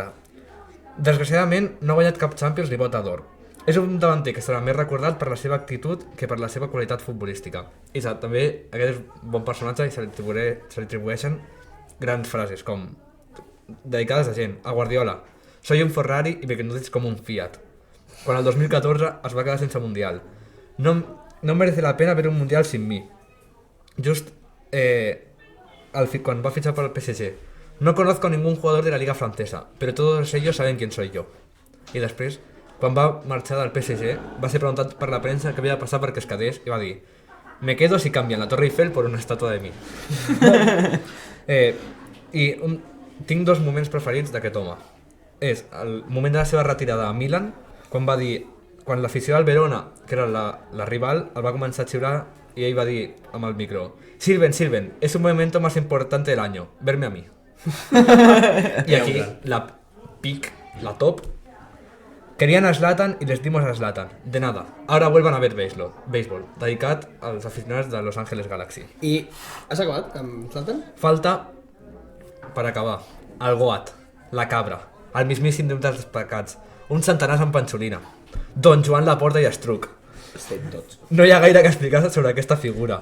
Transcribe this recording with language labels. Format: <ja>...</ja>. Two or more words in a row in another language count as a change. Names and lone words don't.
<ca>Desgraciadament, no ha guanyat cap Champions ni bota d'or. És un davanter que serà més recordat per la seva actitud que per la seva qualitat futbolística. I també aquest és un bon personatge i se li atribueixen grans frases com dedicades a gent, a Guardiola:</ca> <es>soy un Ferrari y me conduces como un Fiat.</es> <ca>Quan el 2014 es va quedar sense Mundial.</ca> <es>No merece la pena ver un Mundial sin mí. just cuando va a fichar para el PSG. No conozco a ningún jugador de la liga francesa, pero todos ellos saben quién soy yo.</es> <ca>I després, quan va marxar del PSG, va ser preguntat per la premsa què havia de passar perquè es quedés i va dir:</ca> <es>me quedo si canvian la Torre Eiffel por una estatua de mi.</es> <ca>Tinc dos moments preferits d'aquest home. És el moment de la seva retirada a Milan, quan va dir, quan l'afició del Verona, que era la rival, el va començar a xiular i ell va dir amb el micro: Silven,</ca> <es>es un momento más importante del año, verme a mí. Y aquí, la top. Querían a Zlatan y les dimos a Zlatan. De nada. Ahora vuelvan a ver béisbol.</es> <ca>Dedicat als aficionats de Los Angeles Galaxy. I has acabat amb Zlatan? Falta, per acabar, el Goat, la cabra, el mismíssim dels pecats, un centenars amb panxolina, Don Joan Laporta i Estruc. No hi ha gaire que explicar sobre aquesta figura.</ca>